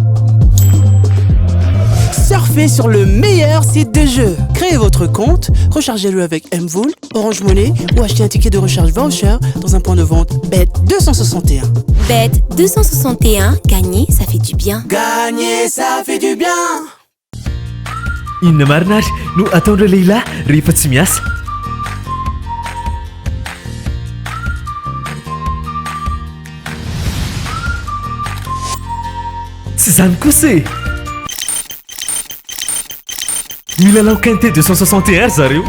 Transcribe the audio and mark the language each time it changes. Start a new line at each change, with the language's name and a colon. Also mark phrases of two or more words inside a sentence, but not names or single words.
French: Surfez sur le meilleur site de jeu. Créez votre compte, rechargez-le avec Mvool, Orange Money ou achetez un ticket de recharge voucher dans un point de vente Bet261. Bet261, gagner, ça fait du bien. Gagner, ça fait du bien.
Malagasy: Inona marina ary no ataon'ireo lehilahy rehefa tsy miasa? Tsy zany kosa e! Milalao Quintet 261 zareo.